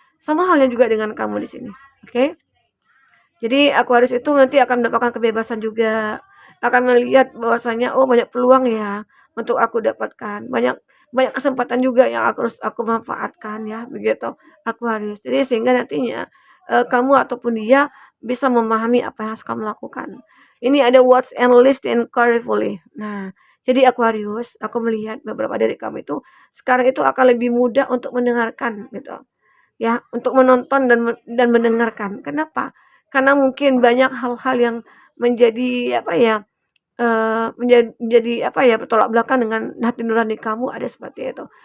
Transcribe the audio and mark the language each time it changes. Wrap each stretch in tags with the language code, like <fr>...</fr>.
<id>Sama halnya juga dengan kamu di sini, oke? Jadi Aquarius itu nanti akan mendapatkan kebebasan juga, akan melihat bahwasanya, "Oh banyak peluang ya untuk aku dapatkan, banyak banyak kesempatan juga yang aku manfaatkan ya," begitu Aquarius. Jadi sehingga nantinya, kamu ataupun dia bisa memahami apa yang harus kamu lakukan. Ini ada</id> <en>watch and listen carefully.</en> <id>Nah, jadi Aquarius, aku melihat beberapa dari kamu itu sekarang itu akan lebih mudah untuk mendengarkan gitu. Ya, untuk menonton dan mendengarkan. Kenapa? Karena mungkin banyak hal-hal yang menjadi apa ya, menjadi apa ya, bertolak belakang dengan hati nurani kamu, ada seperti itu.</id>